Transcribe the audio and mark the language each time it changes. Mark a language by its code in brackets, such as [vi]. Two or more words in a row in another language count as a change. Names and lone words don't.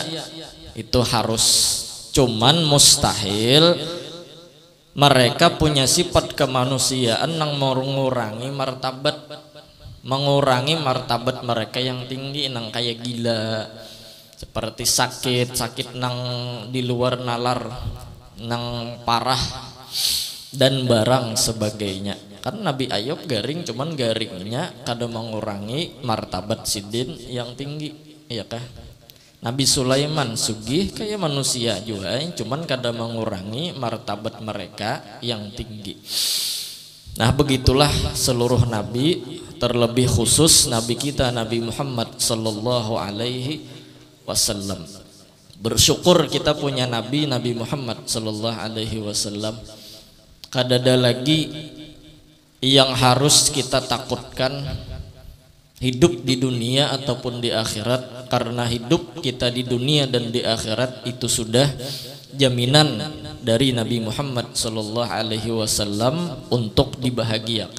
[id] Itu harus. Cuman mustahil mereka punya sifat kemanusiaan yang mengurangi martabat mereka yang tinggi, nang kayak gila, seperti sakit nang di luar nalar, nang parah dan barang sebagainya. Karena Nabi Ayub garing, cuman garingnya kada mengurangi martabat sidin yang tinggi, ya kah? Nabi Sulaiman sugih kayak manusia juga, cuman kada mengurangi martabat mereka yang tinggi. Nah begitulah seluruh nabi, terlebih khusus nabi kita Nabi Muhammad [ar] صلى الله عليه وسلم. [id] Bersyukur kita punya Nabi Muhammad [ar] صلى الله عليه وسلم. [id] Kada ada lagi yang harus kita takutkan hidup di dunia ataupun di akhirat, karena hidup kita di dunia dan di akhirat itu sudah jaminan dari Nabi Muhammad [ar] صلى الله عليه وسلم [id] untuk dibahagiakan.